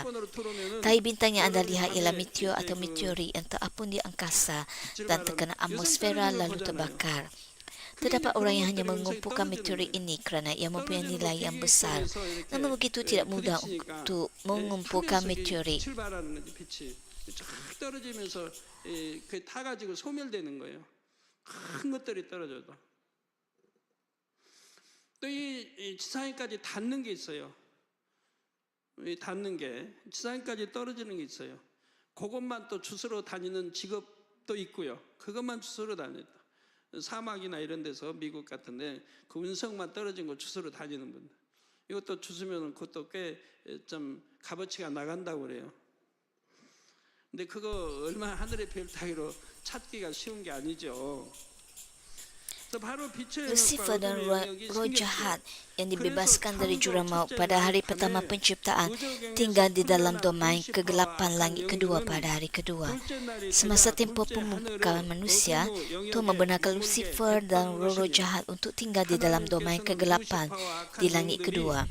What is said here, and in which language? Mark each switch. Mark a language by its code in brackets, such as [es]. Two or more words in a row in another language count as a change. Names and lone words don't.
[ms] Tahi bintang yang anda lihat ialah meteor atau meteorit yang terapun di angkasa dan terkena atmosfera lalu terbakar. Terdapat orang yang hanya mengumpulkan meteorit ini kerana ia mempunyai nilai yang besar. Namun begitu tidak mudah untuk mengumpulkan meteorit. [ko] 떨어지면서 그 타가지고 소멸되는 거예요. 큰 것들이 떨어져도. 또 이 지상에까지 닿는 게 있어요. 이 닿는 게 지상에까지 떨어지는 게 있어요. 그것만 또 주스러 다니는 직업도 있고요. 그것만 주스러 다니다. 사막이나 이런 데서 미국 같은데 그 운석만 떨어진 거 주스러 다니는 분들. 이것도 주스면 그것도 꽤 좀 값어치가 나간다고 그래요. 근데 그거 얼마나 하늘의 별 따위로 찾기가 쉬운 게 아니죠. [ms] Lucifer dan roh jahat yang dibebaskan dari jurang maut pada hari pertama penciptaan tinggal di dalam domain kegelapan langit kedua pada hari kedua. Semasa tempoh pemupukan manusia, Tuhan membenarkan Lucifer dan roh jahat untuk tinggal di dalam domain kegelapan di langit kedua.